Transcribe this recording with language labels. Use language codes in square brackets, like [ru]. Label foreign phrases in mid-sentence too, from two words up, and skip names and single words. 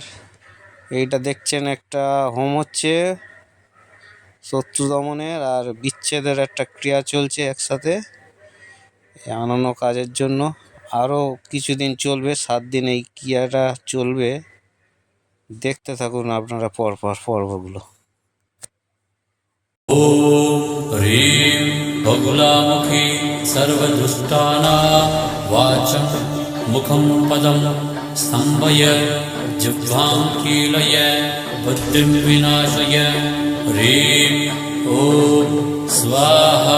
[bn] এইটা দেখছেন একটা হোম হচ্ছে শত্রু দমনের আর বিচ্ছেদের একটা ক্রিয়া চলছে একসাথে অনন্য কাজের জন্য। আরও কিছুদিন চলবে, 7 দিন এই ক্রিয়াটা চলবে। দেখতে থাকুন আপনারা পরপর পর্বগুলো। [sa] ॐ ह्रीं बगुलामुखी सर्वदुष्टानां वाचं मुखं पदं स्तम्भय जिह्वां कीलय बुद्धिं विनाशय। ह्रीं ॐ स्वाहा।